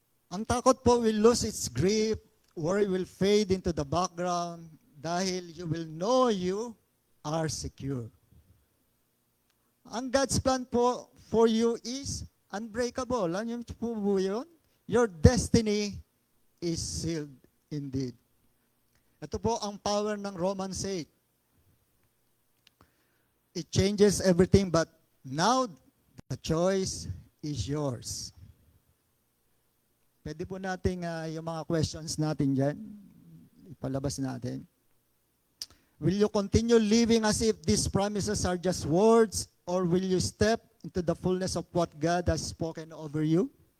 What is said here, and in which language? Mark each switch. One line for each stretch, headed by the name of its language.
Filipino: Ang takot po
English: will lose its grip, worry will fade into the background, dahil you will know you are secure. Ang God's plan po for you is unbreakable.
Filipino: Ano yung po yun?
English: Your destiny is sealed indeed.
Filipino: Ito po ang power ng Romans 8.
English: It changes everything, but now the choice is yours.
Filipino: Pwede po natin yung mga questions natin dyan, ipalabas natin.
English: Will you continue living as if these promises are just words, or will you step into the fullness of what God has spoken over you?